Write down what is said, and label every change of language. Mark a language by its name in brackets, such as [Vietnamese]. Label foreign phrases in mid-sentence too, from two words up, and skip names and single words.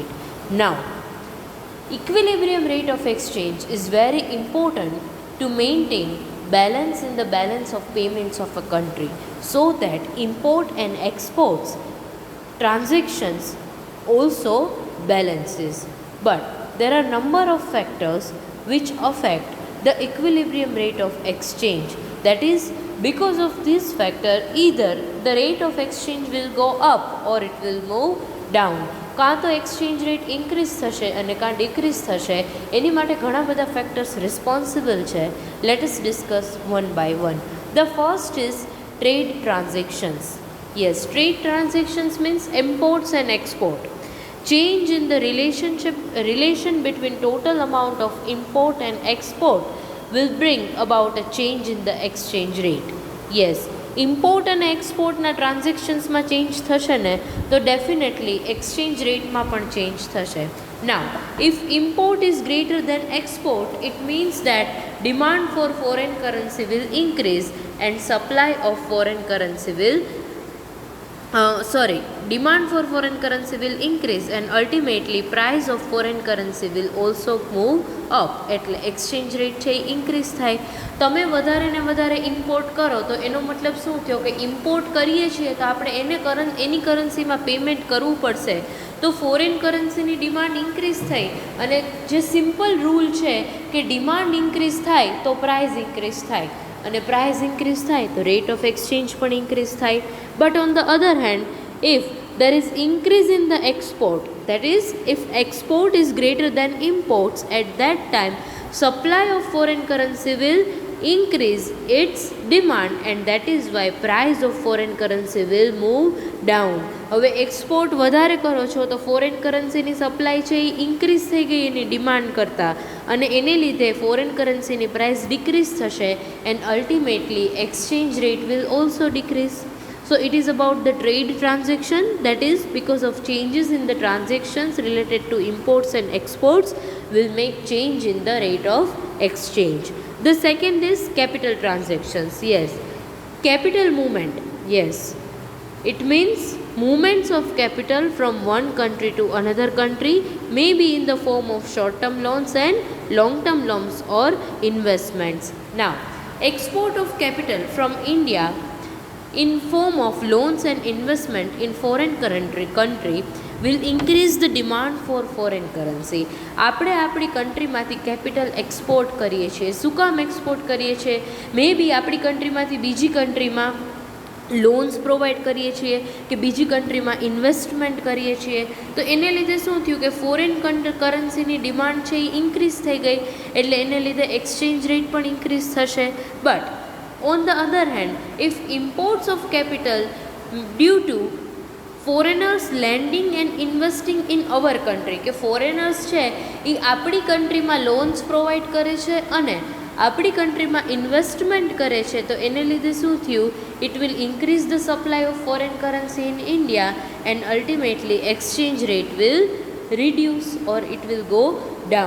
[English] Now, equilibrium rate of exchange is very important to maintain balance in the balance of payments of a country so that import and exports transactions also balances. But there are number of factors which affect the equilibrium rate of exchange. That is, because of this factor, either the rate of exchange will go up or it will move down. [Gujarati] કાં તો [English] exchange rate increase [Gujarati] થશે અને કાં ડિક્રીઝ થશે. એની માટે ઘણા બધા ફેક્ટર્સ રિસ્પોન્સિબલ છે. [English] Let us discuss one by one. The first is trade transactions. Yes, trade transactions means imports and export. Change in the relation between total amount of import and export will bring about a change in the exchange rate. Yes, import and export na transactions ma change [Gujarati] થશે ને તો [English] definitely exchange rate [Gujarati] માં પણ [English] change થશે. Now, if import is greater than export, it means that demand for foreign currency will increase and supply of foreign currency will demand for foreign currency will increase and ultimately price of foreign currency will also move up. [Gujarati] એટલે [English] exchange rate [Gujarati] છે એ ઇન્ક્રીઝ થાય. તમે વધારે ને વધારે ઇમ્પોર્ટ કરો તો એનો મતલબ શું થયો કે ઇમ્પોર્ટ કરીએ છીએ તો આપણે એની કરન્સીમાં પેમેન્ટ કરવું પડશે. તો [English] foreign currencyની demand increase [Gujarati] થઈ અને જે [English] simple rule [Gujarati] છે કે [English] demand increase [Gujarati] થાય તો [English] price increase [Gujarati] થાય અને [English] price increase [Gujarati] થાય તો [English] rate of exchange [Gujarati] પણ ઇન્ક્રીઝ થાય. [English] But on the other hand, if there is increase in the export, that is, if export is greater than imports, at that time supply of foreign currency will increase its demand and that is why price of foreign currency will move down. [Gujarati] હવે એક્સપોર્ટ વધારે કરો છો તો [English] foreign currencyની supply [Gujarati] છે એ ઇન્ક્રીઝ થઈ ગઈ એની ડિમાન્ડ કરતાં અને એને લીધે [English] foreign currencyની price decrease [Gujarati] થશે [English] and ultimately exchange rate will also decrease. So it is about the trade transaction, that is, because of changes in the transactions related to imports and exports will make change in the rate of exchange. The second is capital transactions. Yes, capital movement. Yes, it means movements of capital from one country to another country, may be in the form of short-term loans and long-term loans or investments. Now, export of capital from India in form of loans and investment in foreign country will increase the demand for foreign currency. [Gujarati] આપણે આપણી કન્ટ્રીમાંથી [English] capital export [Gujarati] કરીએ છીએ. શું કામ એક્સપોર્ટ કરીએ છીએ? [English] may be [Gujarati] આપણી કન્ટ્રીમાંથી બીજી કન્ટ્રીમાં [English] loans provide [Gujarati] કરીએ છીએ કે બીજી કન્ટ્રીમાં ઇન્વેસ્ટમેન્ટ કરીએ છીએ. તો એને લીધે શું થયું કે [English] foreign currencyની demand [Gujarati] છે એ ઇન્ક્રીઝ થઈ ગઈ એટલે એને લીધે [English] exchange rate [Gujarati] પણ ઇન્ક્રીઝ થશે. બટ [English] on the other hand, if imports of capital due to foreigners lending and investing in our country, [Gujarati] કે foreigners છે એ આપણી કન્ટ્રીમાં [English] loans provide [Gujarati] કરે છે અને આપણી કન્ટ્રીમાં ઇન્વેસ્ટમેન્ટ કરે છે તો એને લીધે શું થયું? [English] It will increase the supply of foreign currency in India and ultimately exchange rate will reduce or it will go down.